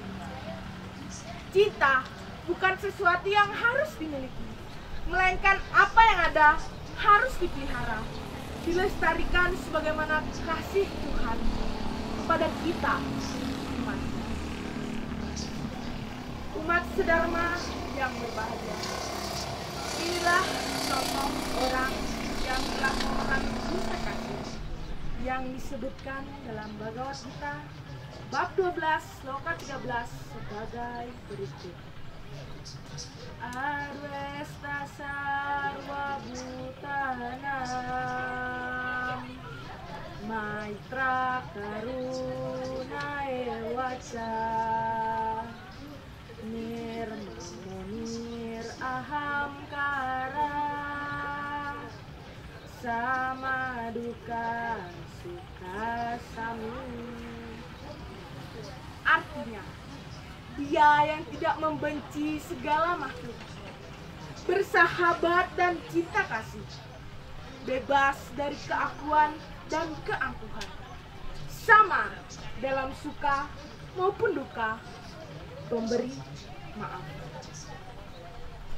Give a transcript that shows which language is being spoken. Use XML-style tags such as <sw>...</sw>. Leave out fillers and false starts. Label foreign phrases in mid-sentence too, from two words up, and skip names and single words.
<id>Cinta bukan sesuatu yang harus dimiliki, melainkan apa yang ada harus dipelihara, dilestarikan sebagaimana kasih Tuhan kepada kita umat sedharma yang berbahagia. Inilah contoh orang yang telah memahami cinta kasih yang disebutkan dalam Bhagavad Gita bab 12 sloka 13 sebagai berikut.</id> <sa>Arvesta sarva bhutanam maitra karuna evacha nirmamunir ahamkara sama duka suka sami.</sa> <id>Artinya, dia yang tidak membenci segala makhluk, bersahabat dan cinta kasih, bebas dari keakuan dan keangkuhan, sama dalam suka maupun duka, pemberi maaf.</id>